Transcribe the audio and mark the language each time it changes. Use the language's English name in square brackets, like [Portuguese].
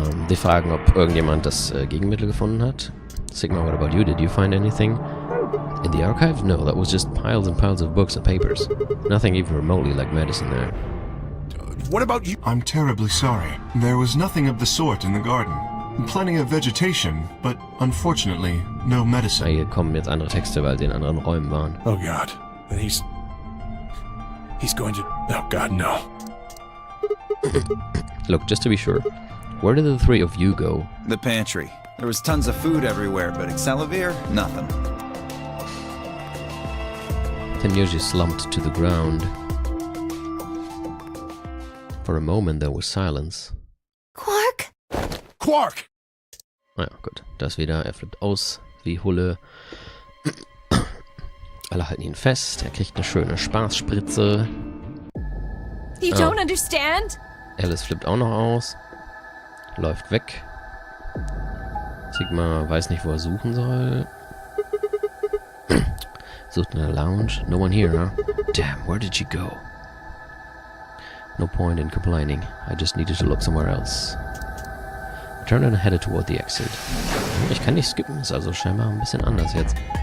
[German] Die fragen, ob irgendjemand das Gegenmittel gefunden hat. [English] Sigma, what about you? Did you find anything? In the archive? No, that was just piles and piles of books and papers. Nothing even remotely like medicine there. What about you? I'm terribly sorry. There was nothing of the sort in the garden. Plenty of vegetation, but unfortunately, no medicine. [German] Hier kommen jetzt andere Texte, weil sie in anderen Räumen waren. [English] Oh God. Then he's going to... Oh God, no. Look, just to be sure, where did the three of you go? The pantry. There was tons of food everywhere, but Excelivir, nothing. Temyoji slumped to the ground. For a moment there was silence. Quark? Quark! [German] Ja, gut. Das wieder. Er flippt aus wie Hulle. Alle halten ihn fest. Er kriegt eine schöne Spaßspritze. [English] You don't understand? [German] Alice flippt auch noch aus. Läuft weg. Sigma weiß nicht, wo er suchen soll. Sucht in der Lounge. [English] No one here, huh? Damn, where did she go? No point in complaining. I just needed to look somewhere else. I turned and headed toward the exit. [German] Ich kann nicht skippen, ist also scheinbar ein bisschen anders jetzt.